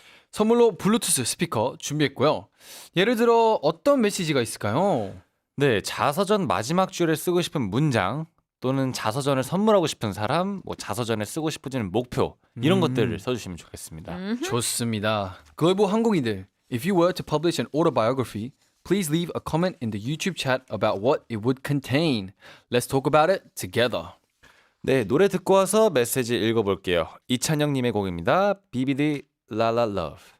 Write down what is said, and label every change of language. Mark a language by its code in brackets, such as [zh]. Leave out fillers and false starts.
[ko] 선물로 블루투스 스피커 준비했고요. 예를 들어 어떤 메시지가 있을까요? 네, 자서전 마지막 줄에 쓰고 싶은 문장 또는 자서전을 선물하고 싶은 사람, 뭐 자서전에 쓰고 싶어지는 목표 이런 것들을 써주시면 좋겠습니다. 좋습니다. 글로벌 항공인들, [en] if you were to publish an autobiography, please leave a comment in the YouTube chat about what it would contain. Let's talk about it together. [ko] 네, 노래 듣고 와서 메시지 읽어볼게요. 이찬영님의 곡입니다. BBD 라라 러브.